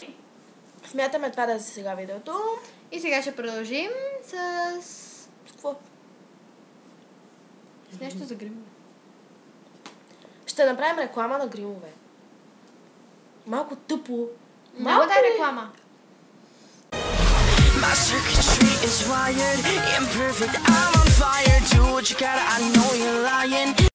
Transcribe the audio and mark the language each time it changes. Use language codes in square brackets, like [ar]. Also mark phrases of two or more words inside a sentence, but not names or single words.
[bg] Смятаме това да е за сега видеото. И сега ще продължим с Какво? с нещо за гримове. Ще направим реклама на гримове. Малко тъпо. Много да е реклама. [en] My circuitry is wired, imperfect, I'm on fire. Do what you gotta, I know you're lying.